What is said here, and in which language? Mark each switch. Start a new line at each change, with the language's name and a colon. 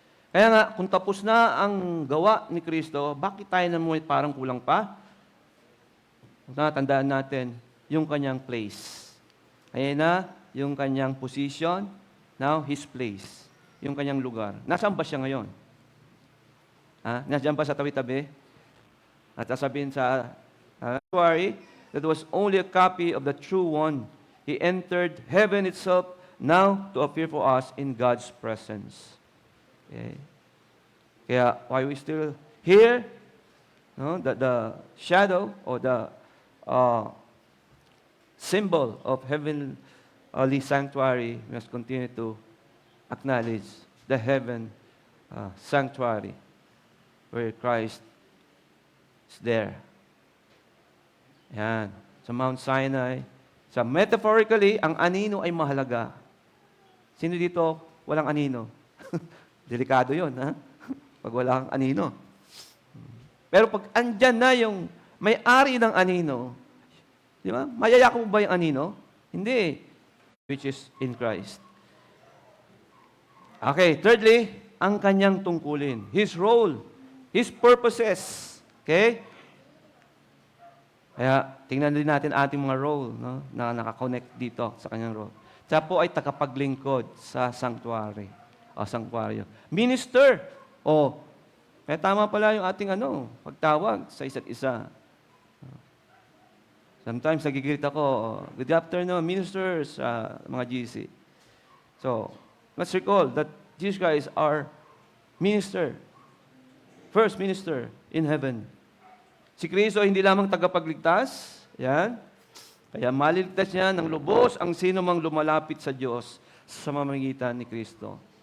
Filipino: Kaya nga, kung tapos na ang gawa ni Kristo, bakit tayo naman parang kulang pa? Tandaan natin yung kanyang place. Ayan na, yung kanyang position,
English: now His place.
Filipino: Yung kanyang lugar. Nasaan ba siya ngayon? Nasaan ba sa tabi-tabi? At sasabihin sa sanctuary,
English: that was only a copy of the true one. He entered heaven itself now to appear for us in God's presence. Okay. Kaya, why we still here, no, the shadow or the symbol of heavenly sanctuary, we must continue to acknowledge the heaven sanctuary where Christ is there.
Filipino: Yan. Sa Mount Sinai. Sa metaphorically, ang anino ay mahalaga. Sino dito walang anino? Delikado yun, ha? Pag wala kang anino. Pero pag andyan na yung may-ari ng anino, di ba? Mayayak mo ba yung anino? Hindi.
English: Which is in Christ. Okay, thirdly,
Filipino: ang kanyang tungkulin.
English: His role. His purposes. Okay?
Filipino: Kaya, tingnan din natin ating mga role, no, na nakakonect dito sa kanyang role. Siya po ay tagapaglingkod sa sanctuary, o sanctuaryo. Minister, kaya tama pala yung ating pagtawag sa isa't isa.
English: Sometimes
Filipino: nagigilita ako,
English: good afternoon, ministers, mga GC. So, let's recall that Jesus Christ is our minister, first minister in heaven.
Filipino: Si Kristo hindi lamang tagapagligtas, yan. Kaya maliligtas niya ng lubos ang sino mang lumalapit sa Diyos sa mamamagitan ni Kristo.